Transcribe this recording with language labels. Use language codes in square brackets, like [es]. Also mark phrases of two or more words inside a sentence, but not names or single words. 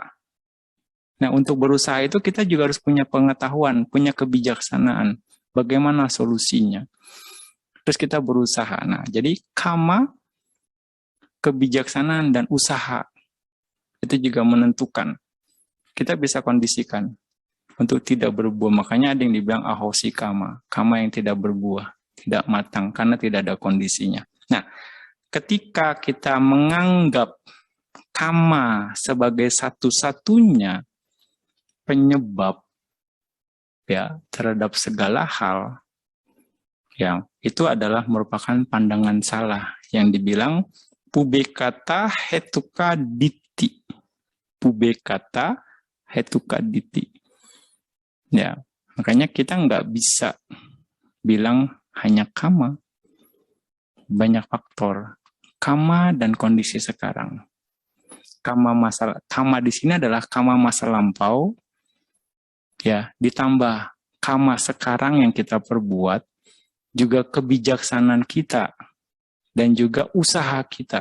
[id] Nah, untuk berusaha itu kita juga harus punya pengetahuan, punya kebijaksanaan. Bagaimana solusinya? Terus kita berusaha. Nah, jadi kama, kebijaksanaan, dan usaha itu juga menentukan. Kita bisa kondisikan untuk tidak berbuah. Makanya ada yang dibilang [pi] ahosi kama, [id] kama yang tidak berbuah. tidak matang karena tidak ada kondisinya. Nah, ketika kita menganggap kama sebagai satu-satunya penyebab ya terhadap segala hal, yang itu adalah merupakan pandangan salah yang dibilang [pi] pubekata hetuka diti. Pubekata hetuka diti. [id] Ya, makanya kita nggak bisa bilang hanya kama. Banyak faktor. Kama dan kondisi sekarang. Kama di sini adalah kama masa lampau, ya, ditambah kama sekarang yang kita perbuat, juga kebijaksanaan kita, dan juga usaha kita.